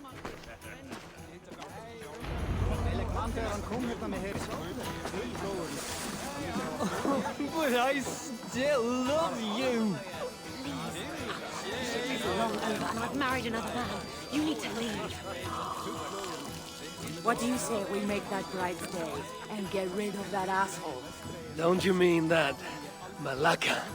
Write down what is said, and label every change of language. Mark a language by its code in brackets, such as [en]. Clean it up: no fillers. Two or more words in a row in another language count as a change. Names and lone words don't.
[is] Þegar hann kom hérna með herinn, þau hlóðurinn. [en] But I still love you. It's long over and I've married another man. You need to leave. What do you say we make that bride's day and get rid of that asshole? Don't you mean that, Malaka?